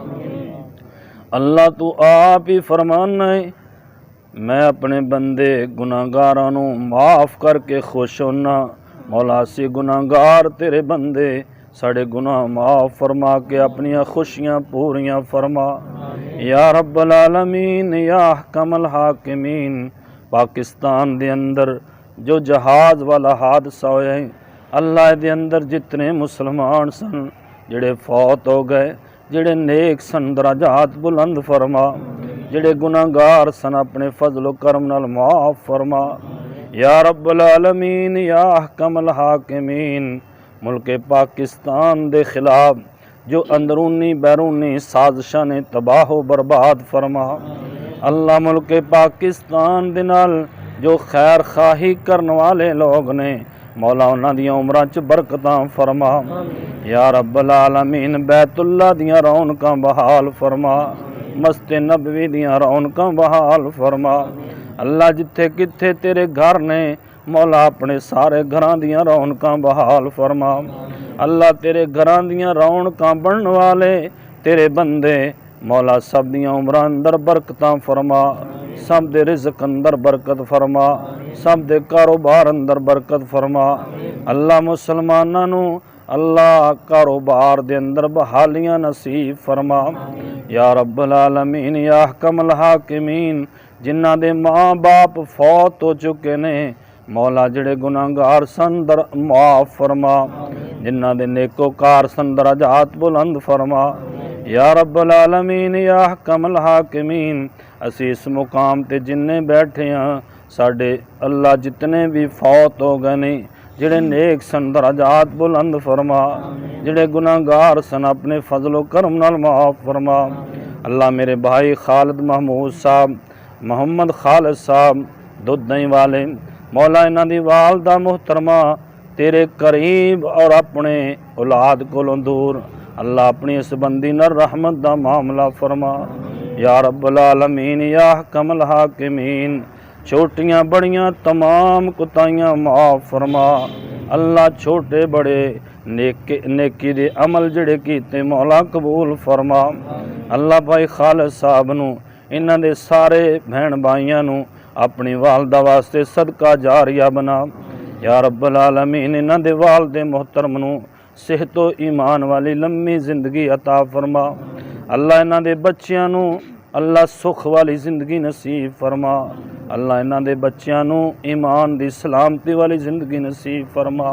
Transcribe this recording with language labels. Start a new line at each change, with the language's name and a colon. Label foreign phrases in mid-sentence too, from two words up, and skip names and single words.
Punjabi: اللہ تُو آپ ہی فرمانا ہے، میں اپنے بندے گنہگاراں نوں معاف کر کے خوش ہونا. مولا اسیں گنہگار تیرے بندے، ساڈے گناہ معاف فرما کے اپنیاں خوشیاں پوریاں فرما.
Arabic: يا رب العالمين يا أحكم الحاكمين,
Punjabi: پاکستان دے اندر جو جہاز والا حادثہ ہویا ہے، اللہ دے اندر جتنے مسلمان سن جیہڑے فوت ہو گئے، جیہڑے نیک سن درجات بلند فرما، جیہڑے گنہگار سن اپنے فضل و کرم نال معاف فرما.
Arabic: يا رب العالمين يا أحكم الحاكمين,
Punjabi: ملک پاکستان دے خلاف جو اندرونی بیرونی سازشاں نیں تباہ برباد فرما. اللہ ملک پاکستان دے نال جو خیر خواہی کرن والے لوک نیں، مولا اوہناں دیاں عمراں چ برکتاں فرما.
Arabic: يا رب العالمين
Punjabi: بیت اللہ دیاں رونقاں بحال فرما، مسجد نبوی دیاں رونقاں بحال فرما. اللہ جتھے کتھے تیرے گھر نیں، مولا اپنے سارے گھراں دیاں رونقاں بحال فرما. اللہ تیرے گھراں دیاں رونقاں بنن والے تیرے بندے، مولا سب دیاں عمراں اندر برکتاں فرما، سب دے رزق اندر برکت فرما، سب دے کاروبار اندر برکت فرما. اللہ مسلماناں نوں اللہ کاروبار دے اندر بحالیاں نصیب فرما.
Arabic: يا رب العالمين يا أحكم الحاكمين,
Punjabi: جنہاں دے ماں باپ فوت ہو چکے نیں، مولا جیہڑے گنہگار سن در معاف فرما، جنہاں دے نیکوکار سن درجات بلند فرما.
Arabic: يا رب العالمين يا أحكم الحاكمين,
Punjabi: اسیں اس مقام تے جنے بیٹھے ہاں ساڈے اللہ جتنے وی فوت ہو گئے نیں، جیہڑے نیک سن درجات بلند فرما، جیہڑے گنہگار سن اپنے فضل و کرم نال معاف فرما. اللہ میرے بھائی خالد محمود صاحب، محمد خالد صاحب دُدھ دہی والے، مولا اِنہاں دی والدہ محترمہ تیرے قریب اور اپنے اولاد کولوں دور، اللہ اپنی اس بندی نال رحمت دا معاملہ فرما.
Arabic: يا رب العالمين يا أحكم الحاكمين,
Punjabi: چھوٹیاں وڈیاں تمام کوتاہیاں معاف فرما. اللہ چھوٹے وڈے نیکی دے عمل جیہڑے کیتے مولا قبول فرما. اللہ بھائی خالد صاحب نوں اِنہاں دے سارے بھین بھائیاں نوں اپنی والدہ واسطے صدقہ جاریہ بنا.
Arabic: يا رب العالمين
Punjabi: اِنہاں دے والدِ محترم نوں صحت و ایمان والی لمی زندگی عطا فرما. اللہ اِنہاں دے بچیاں نوں اللہ سکھ والی زندگی نصیب فرما. اللہ اِنہاں دے بچیاں نوں ایمان دی سلامتی والی زندگی نصیب فرما.